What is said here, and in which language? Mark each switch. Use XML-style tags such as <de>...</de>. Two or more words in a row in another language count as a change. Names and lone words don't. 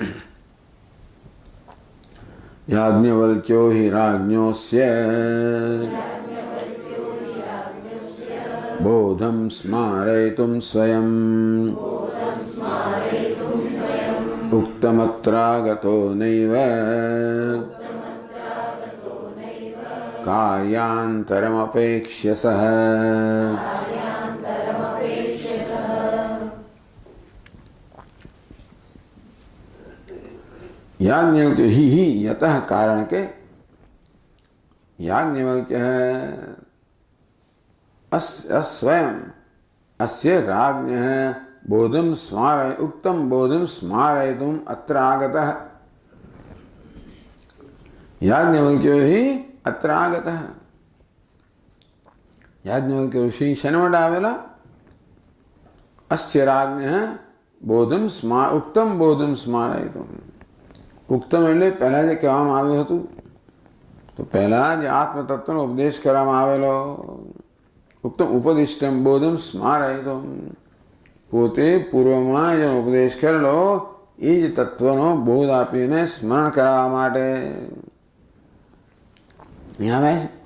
<sa>યાજ્ઞવલ્ક્યો હિ રાજ્ઞોસ્ય બોધમ સ્મારયિતુમ સ્વયં ઉક્તમત્રાગતો નૈવ કાર્યાંતરમપેક્ષ્ય સહ. याज्ञवल्क्य ही यतः</sa> <gu>કારણ કે</gu> <sa>याज्ञवल्क्य स्वयं अस्य राज्ञ बोधम स्मारय उक्तम बोधम स्मारयितुम अत्र आगतः. याज्ञवल्क्यो ही अत्र आगतः. याज्ञवल्क्य ऋषि शनमठ आवेला अस्य राज्ञ बोधम उक्तम बोधम स्मारयितुम.</sa> <gu>ઉક્તમ એટલે પહેલાં જે કહેવામાં આવ્યું હતું તો પહેલાં જે આત્મતત્વનો ઉપદેશ કરવામાં આવેલો</gu> <sa>ઉક્તમ ઉપદિષ્ટમ બોધમ સ્મારયિતુમ.</sa> <gu>પોતે પૂર્વમાં જેનો ઉપદેશ કરેલો એ જ તત્વનો બોધ આપીને સ્મરણ કરાવવા માટે અહીંયા આવે છે.</gu>